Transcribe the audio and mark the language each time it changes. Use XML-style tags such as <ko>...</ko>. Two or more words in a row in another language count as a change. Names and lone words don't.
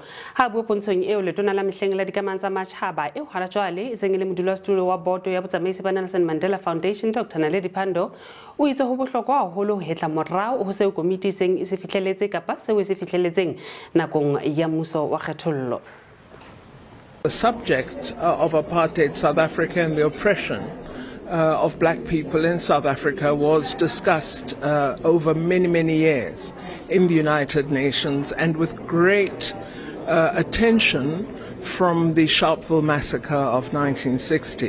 <st>Ha bua pontshong eo letona la mehleng la dikamano tsa matjhaba eo hara jwale e seng le modulasetulo wa boto ya botsamaisi ba Nelson Mandela Foundation Dr. Ditaba o itse ho bohlokwa haholo ho hetla morao ho seo komiti seng e se fihlelletse kapa seo e se fihlelletseng nakong ya mmuso wa kgethollo.</st> <en>The subject of apartheid South Africa and the oppression of black people in South Africa was discussed over many years in the United Nations, and with great attention from the Sharpeville massacre of 1960.</en>